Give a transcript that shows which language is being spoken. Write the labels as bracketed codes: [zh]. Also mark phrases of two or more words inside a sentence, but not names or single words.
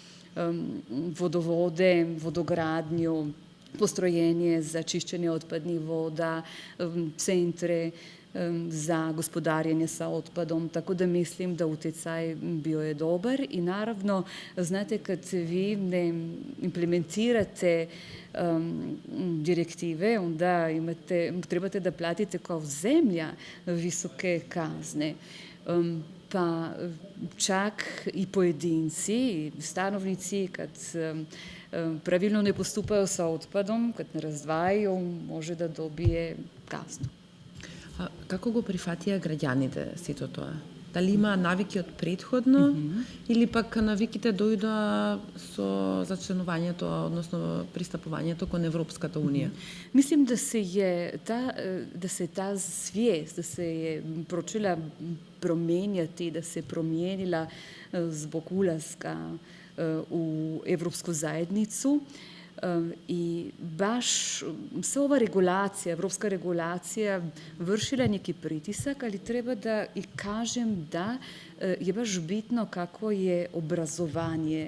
[hr] vodovode, vodogradnju, postrojenje za čišćenje otpadnih voda, centre za gospodarenje sa otpadom, tako da mislim da utjecaj bio je dobar i naravno, znate, kad vi ne implementirate direktive, onda trebate da platite kao zemlja visoke kazne. Pa čak i pojedinci, i stanovnici, kad pravilno ne postupaju sa otpadom, kad ne razdvajaju, može da dobije kaznu. [mk] Како го прифатија граѓаните сето тоа? Дали има навики од предходно или пак навиките дојдоа со зачленувањето, односно пристапувањето кон Европската унија? [hr] Mislim da se ta svijest, da se je počela promijenjati, da se promijenila zbog ulaska u Evropsku zajednicu. I baš sva ova regulacija, evropska regulacija vršila neki pritisak, ali treba da i kažem da je baš bitno kako je obrazovanje.